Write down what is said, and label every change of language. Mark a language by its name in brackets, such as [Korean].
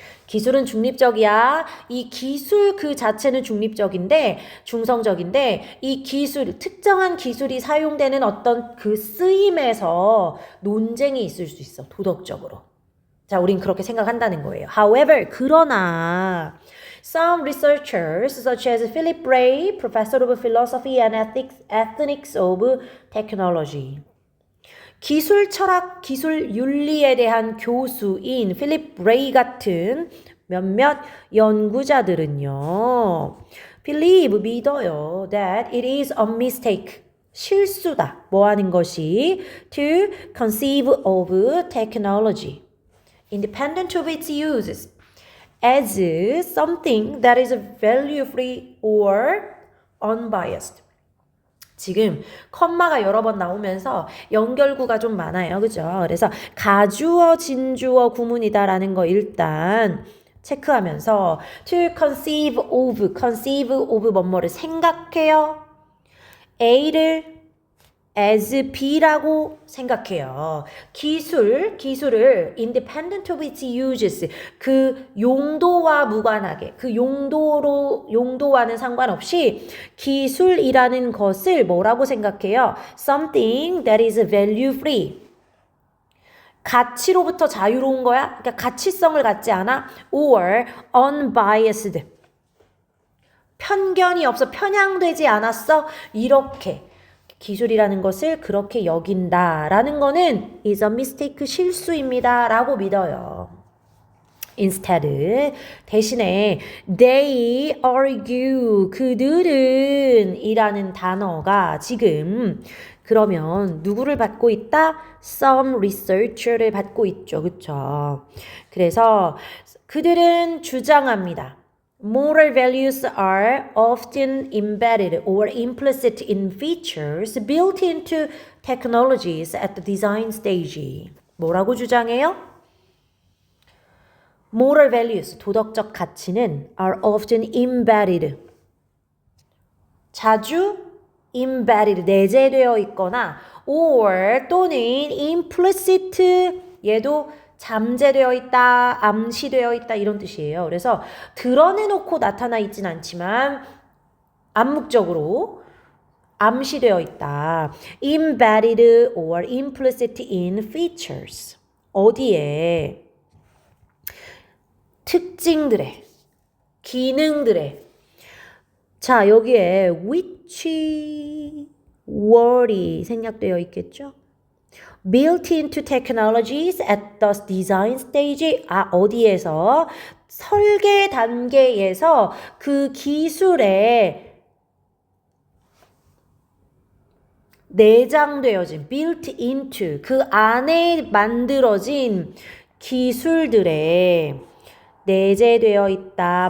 [Korean] 기술은 중립적이야. 이 기술 그 자체는 중립적인데, 중성적인데, 이 기술, 특정한 기술이 사용되는 어떤 그 쓰임에서 논쟁이 있을 수 있어, 도덕적으로. 자, 우린 그렇게 생각한다는 거예요. [English] However, [Korean] 그러나, [English] Some researchers, such as Philip Ray, professor of philosophy and ethics of technology. [Korean] 기술 철학, 기술 윤리에 대한 교수인 필립 레이 같은 몇몇 연구자들은요. [English] Believe, [Korean] 믿어요. [English] That it is a mistake. [Korean] 실수다. 뭐 하는 것이? [English] To conceive of technology, independent of its uses, as something that is value-free or unbiased. [Korean] 지금 컴마가 여러 번 나오면서 연결구가 좀 많아요. 그죠? 그래서 가주어, 진주어 구문이다라는 거 일단 체크하면서 [English] to conceive of [Korean] 뭐뭐를 생각해요. A를 as B라고 생각해요. 기술을 [English] independent of its uses, [Korean] 그 용도와 무관하게, 그 용도와는 상관없이 기술이라는 것을 뭐라고 생각해요? [English] Something that is value free. [Korean] 가치로부터 자유로운 거야? 그러니까 가치성을 갖지 않아? [English] Or unbiased. [Korean] 편견이 없어, 편향되지 않았어? 이렇게. 기술이라는 것을 그렇게 여긴다라는 거는 [English] is a mistake, [Korean] 실수입니다 라고 믿어요. [English] Instead, [Korean] 대신에 [English] they argue, [Korean] 그들은 이라는 단어가 지금 그러면 누구를 받고 있다? Some researcher를 받고 있죠. 그쵸? 그래서 그들은 주장합니다. [English] Moral values are often embedded or implicit in features built into technologies at the design stage. [Korean] 뭐라고 주장해요? [English] Moral values, [Korean] 도덕적 가치는 [English] are often embedded. [Korean] 자주 embedded, 내재되어 있거나 or 또는 implicit, 얘도 잠재되어 있다, 암시되어 있다 이런 뜻이에요. 그래서 드러내놓고 나타나 있진 않지만 암묵적으로 암시되어 있다. [English] Embedded or implicit in features. [Korean] 어디에? 특징들에, 기능들에. 자, 여기에 which word이 생략되어 있겠죠? [English] Built into technologies at the design stage. [Korean] 어디에서? 설계 단계에서 그 기술에 내장되어진, built into, 그 안에 만들어진 기술들에 내재되어 있다.